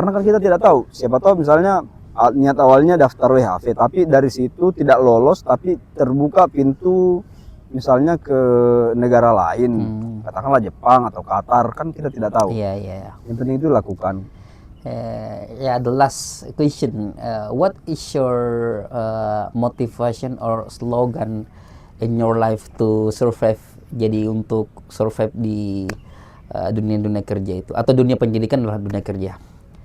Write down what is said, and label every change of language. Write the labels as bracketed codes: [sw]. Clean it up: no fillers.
[id] Karena kan kita tidak tahu, siapa tahu misalnya niat awalnya daftar WHV, tapi dari situ tidak lolos, tapi terbuka pintu misalnya ke negara lain, katakanlah Jepang atau Qatar, kan kita tidak tahu. Iya. Yang penting itu lakukan. [en] The last question, what is your motivation or slogan in your life to survive? [id] Jadi untuk survive di dunia kerja itu, atau dunia pendidikan adalah dunia kerja.